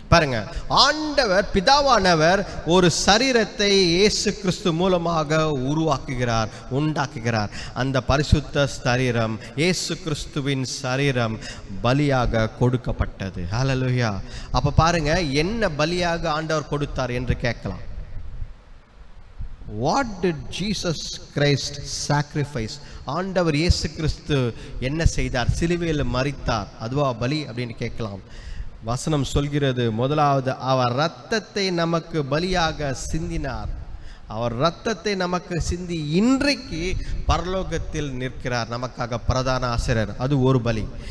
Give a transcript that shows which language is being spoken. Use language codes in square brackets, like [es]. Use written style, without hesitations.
[ta] பாருங்க, ஆண்டவர் பிதாவானவர் ஒரு சரீரத்தை இயேசு கிறிஸ்து மூலமாக உண்டாக்குகிறார். அந்த பரிசுத்த சரீரம், இயேசு கிறிஸ்துவின் சரீரம் பலியாக கொடுக்கப்பட்டது. ஹல்லேலூயா. அப்ப பாருங்க, என்ன பலியாக ஆண்டவர் கொடுத்தார் என்று கேட்கலாம். [en] What did Jesus Christ sacrifice? [ta] ஆண்டவர் இயேசு கிறிஸ்து என்ன செய்தார்? சிலுவையில் மரித்தார், அதுவா பலி அப்படின்னு கேட்கலாம். வசனம் சொல்கிறது, முதலாவது அவர் இரத்தத்தை நமக்கு பலியாக சிந்தினார். அவர் இரத்தத்தை நமக்கு சிந்தி இன்றைக்கு பரலோகத்தில் நிற்கிறார் நமக்காக பிரதான ஆசிரியர். அது ஒரு பலி.